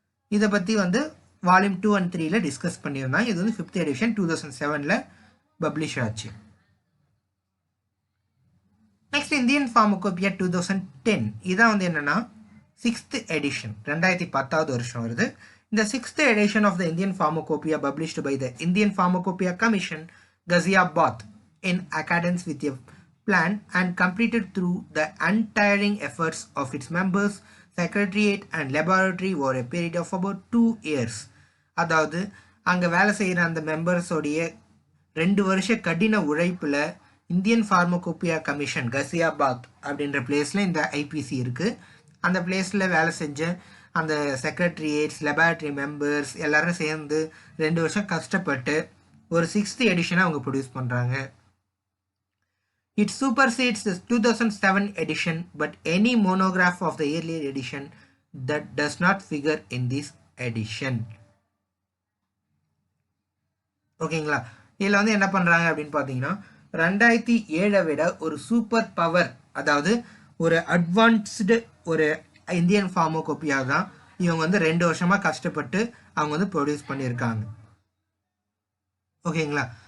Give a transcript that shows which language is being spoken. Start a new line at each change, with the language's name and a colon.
Tamil: இதை பற்றி வந்து வால்யூம் 2 and 3ல் டிஸ்கஸ் பண்ணியிருந்தாங்க. இது வந்து 5th எடிஷன் 2007 பப்ளிஷ் ஆச்சு. நெக்ஸ்ட் இந்தியன் ஃபார்மகோபியா 2010, இதான் வந்து என்னென்னா 6th எடிஷன், 2010வது வருஷம் வருது.
English: இந்த 6th edition of the Indian pharmacopoeia published by the Indian pharmacopoeia commission Ghaziabad in accordance with a plan and completed through the untiring efforts of its members, secretariat and laboratory over a period of about 2 years.
Tamil: அதாவது அங்கே வேலை செய்கிற அந்த மெம்பர்ஸோடைய 2 வருஷ கடின உழைப்பில் Indian pharmacopoeia commission Ghaziabad அப்படின்ற பிளேஸில் இந்த ஐபிசி இருக்குது. அந்த பிளேஸில் வேலை செஞ்ச அந்த செக்ரட்டரியேட்ஸ், லெபார்ட்ரி மெம்பர்ஸ் எல்லோரும் சேர்ந்து 2 வருஷம் கஷ்டப்பட்டு ஒரு 6th எடிஷனை அவங்க ப்ரொடியூஸ் பண்ணுறாங்க.
English: It supersedes the 2007 edition, but any monograph of the earlier edition that does not figure in this edition.
Tamil: ஓகேங்களா? இதில் வந்து என்ன பண்ணுறாங்க அப்படின்னு பார்த்தீங்கன்னா 2007 விட ஒரு சூப்பர் பவர், அதாவது ஒரு அட்வான்ஸ்டு ஒரு இந்தியன் ஃபார்மகோபியா தான் இவங்க வந்து 2 வருஷமாக கஷ்டப்பட்டு அவங்க வந்து ப்ரொடியூஸ் பண்ணியிருக்காங்க. ஓகேங்களா?